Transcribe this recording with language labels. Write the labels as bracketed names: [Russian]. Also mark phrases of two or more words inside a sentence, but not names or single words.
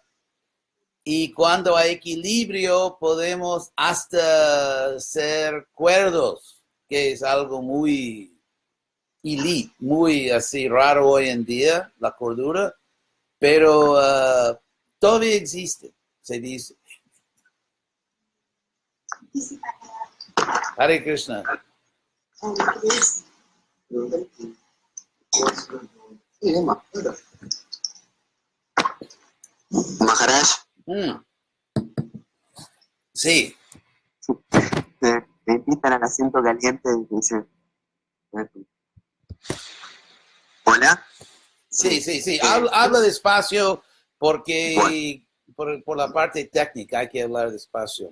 [Spanish] Y cuando hay equilibrio, podemos hasta ser cuerdos, que es algo muy elite, muy así raro hoy en día, la cordura, pero todavía existe, se dice. Hare Krishna. Maharaj, Sí. te invitan al asiento caliente y te dicen, hola. Sí. Habla despacio porque por la parte técnica hay que hablar despacio.